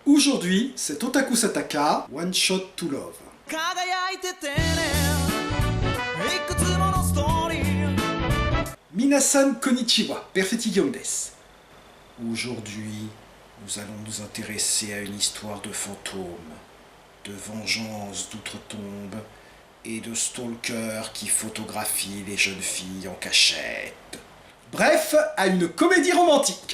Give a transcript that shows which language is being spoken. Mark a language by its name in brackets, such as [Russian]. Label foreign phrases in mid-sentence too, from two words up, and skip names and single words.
[French] Aujourd'hui, c'est Otaku Sataka, One Shot to Love. [Japanese] 皆さんこんにちは、perfettiです. [French] Aujourd'hui, nous allons nous intéresser à une histoire de fantômes, de vengeance d'outre-tombe et de stalkers qui photographient les jeunes filles en cachette. Bref, à une comédie romantique.